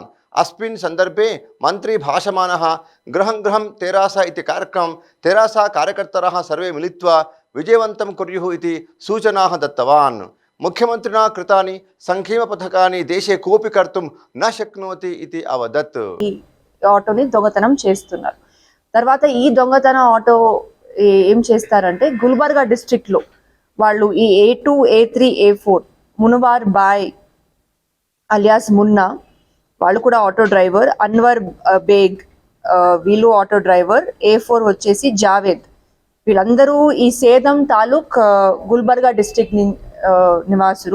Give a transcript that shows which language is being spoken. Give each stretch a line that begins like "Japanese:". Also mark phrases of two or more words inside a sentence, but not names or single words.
Sanskrit: अस्मिन् संदर्भे मंत्री भाषमानः गृहं गृहं तेरासा इति कार्यक्रमं तेरासा कार्यकर्तारः सर्वे मिलित्वा विजयवन्तं कुर्युः इति सूचनाः दत्तवान्। मुख्यमन्त्रिणा कृतानि संक्षेमपथकानि देशे कोऽपि कर्तुं न शक्नोति इति अवदत्।
Telugu: ఈ ఆటోని దొంగతనం చేస్తున్నారు. తర్వాత ఈ దొంగతన ఆటో ఏం చేస్తారంటే గుల్బర్గా డిస్ట్రిక్ట్ లో వాళ్ళు ఈ A2 A3 A4 మునవార్ బాయ్ అలియాస్ మున్నా వాళ్ళు కూడా
English: auto driver,
Telugu: అన్వర్ బేగ్ వీళ్ళు
English: auto driver,
Telugu: A4 వచ్చేసి జావేద్, వీళ్ళందరూ ఈ సేదం తాలూక్ గుల్బర్గా డిస్ట్రిక్ట్ నివాసులు.